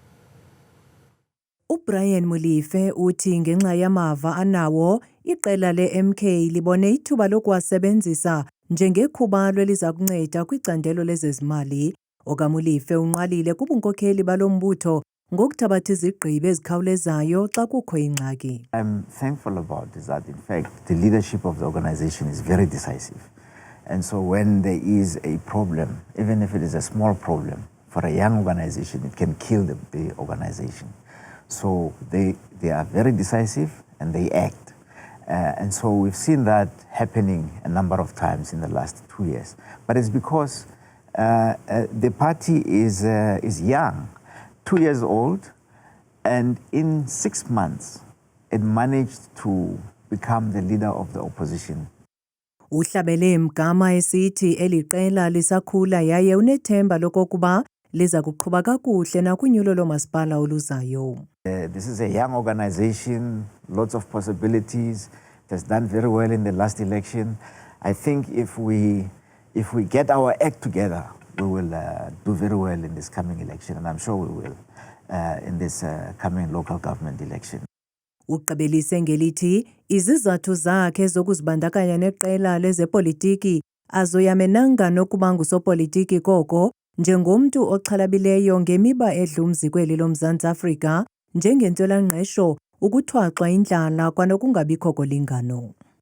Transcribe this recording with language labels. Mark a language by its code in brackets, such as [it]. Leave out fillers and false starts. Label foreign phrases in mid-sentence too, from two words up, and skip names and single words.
[xh] UBrian Molefe uthi ngenxa yamava anawo iqela le-MK libone ithuba lokuwasebenzisa njengekhuba liza kunceda kwicandelo lezezimali. OkaMolefe unqalile kubunkokheli balo mbutho ngokuthabatha izigqibo ezikhawulezayo xa kukho ingxaki. [en] I'm thankful about is that in fact the leadership of the organization is very decisive. And so when there is a problem, even if it is a small problem, for a young organization, it can kill the organization. So they are very decisive and they act. And so we've seen that happening a number of times in the last 2 years. But it's because the party is young, 2 years old, and in 6 months, it managed to become the leader of the opposition. [xh] Uhlabele Mgama esithi eli qela lisakhula yaye unethemba lokokuba liza kuqhuba kakuhle nakunyulo lomasipala oluzayo. [en] This is a young organization, lots of possibilities. It has done very well in the last election. I think if we get our act together, we will do very well in this coming election, and I'm sure we will in this coming local government election. [xh] Uqabelise ngelithi izizathu zakhe zokuzibandakanya neqela lezepolitiki azoyamenanga nokuba ngusopolitiki koko njengomntu oxhalabileyo ngemiba edlumzi kweli loMzantsi Afrika njengentswelangqesho, ukuthwaxwa indlala kwanokungabikho kolingano.